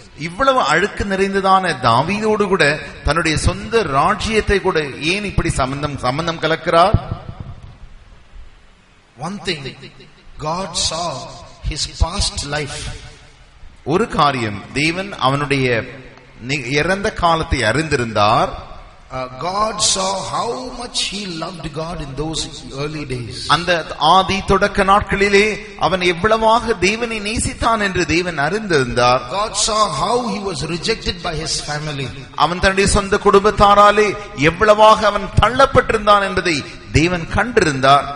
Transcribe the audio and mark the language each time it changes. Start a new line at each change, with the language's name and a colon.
Tamil: இவ்வளவு அழுக்கு நிறைந்ததான தாவீதோடு கூட தன்னுடைய சொந்த ராஜ்யத்தை கூட ஏன் இப்படி சம்பந்தம் கலக்கிறார்?
English: One thing, God saw his past life.
Tamil: ஒரு காரியம், தேவன் அவனுடைய இறந்த காலத்தை அறிந்திருந்தார்.
English: God saw how much he loved God in those early days.
Tamil: அந்த ஆதி தொடக்க நாட்களிலே அவன் எவ்வளவாக தேவனை நேசித்தான் என்று தேவன் அறிந்திருந்தார்.
English: God saw how he was rejected by his family.
Tamil: அவன் தன்னுடைய சொந்த குடும்பத்தாராலே எவ்வளவாக அவன் தள்ளப்பட்டிருந்தான் என்பதை தேவன் கண்டிருந்தார்.